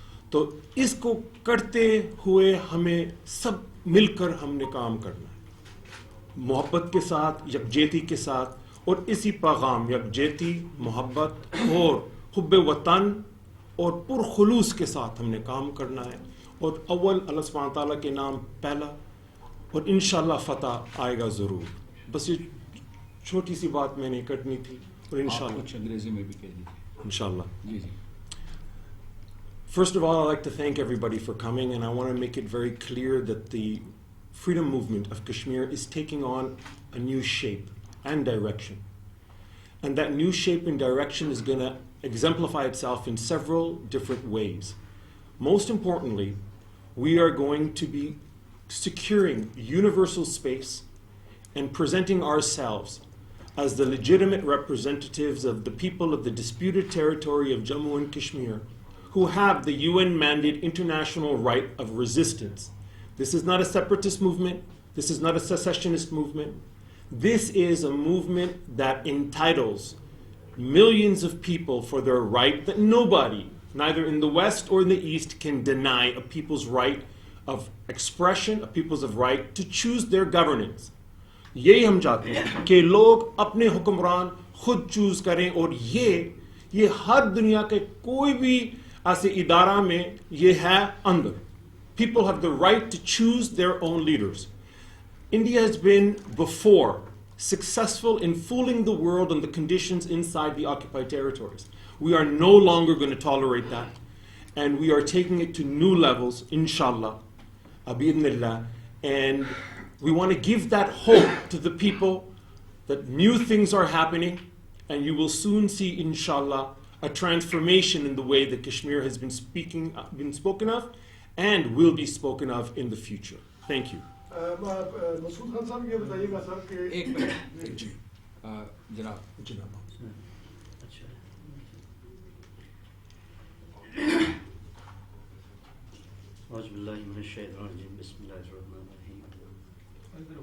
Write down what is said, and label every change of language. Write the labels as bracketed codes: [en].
[ur] تو اس کو کرتے ہوئے ہمیں سب مل کر ہم نے کام کرنا ہے، محبت کے ساتھ، یکجہتی کے ساتھ، اور اسی پیغام یکجہتی، محبت اور حب وطن اور پرخلوص کے ساتھ ہم نے کام کرنا ہے. اور اول اللہ سبحانہ تعالیٰ کے نام پہلا، اور انشاءاللہ فتح آئے گا ضرور. بس یہ چھوٹی سی بات میں نے کرنی تھی، اور انشاءاللہ کچھ انگریزی میں بھی کہہ دیجیے. انشاءاللہ. جی جی. [en] First of all, I'd like to thank everybody for coming, and I want to make it very clear that the freedom movement of Kashmir is taking on a new shape and direction. And that new shape and direction is going to exemplify itself in several different ways. Most importantly, we are going to be securing universal space and presenting ourselves as the legitimate representatives of the people of the disputed territory of Jammu and Kashmir, who have the UN-mandated international right of resistance. This is not a separatist movement. This is not a secessionist movement. This is a movement that entitles millions of people for their right that nobody, neither in the West or in the East, can deny a people's right of expression, a people's right to choose their governance. [ur] یہی ہم چاہتے ہیں کہ لوگ اپنے حکمران خود choose کریں, اور یہ ہر دنیا کے کوئی بھی ایسے ادارہ میں یہ ہے اندر. [en] People have the right to choose their own leaders. India has been before successful in fooling the world on the conditions inside the occupied territories. We are no longer going to tolerate that, and we are taking it to new levels, inshallah, abidnillah, and we want to give that hope to the people that new things are happening, and you will soon see, inshallah, a transformation in the way that Kashmir has been spoken of and will be spoken of in the future. Thank you. [ur] مسعود خان صاحب یہ بتائیے گا سر کہ ایک minute جناب [ar] اعوذ باللہ من الشیطان الرجیم بسم اللہ الرحمن الرحیم.